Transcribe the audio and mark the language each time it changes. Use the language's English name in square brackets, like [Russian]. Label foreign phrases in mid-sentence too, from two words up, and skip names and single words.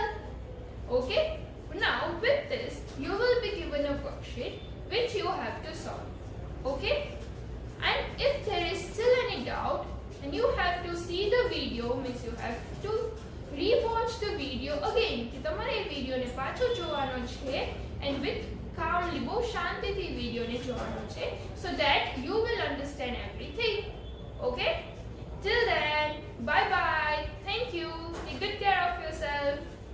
[English] Okay, now with this you will be given a worksheet which you have to solve. Okay, and if there is still any doubt and you have to see the video, means you have to re-watch the video again [Gujarati] કે તમારે એ વિડિયોને પાછો જોવાનો [English] છે and with calmly [Gujarati] બહુ શાંતિથી વિડિયોને જોવાનો છે [English] so that you will understand everything. Okay, till then, bye bye, thank you, take good care of yourself.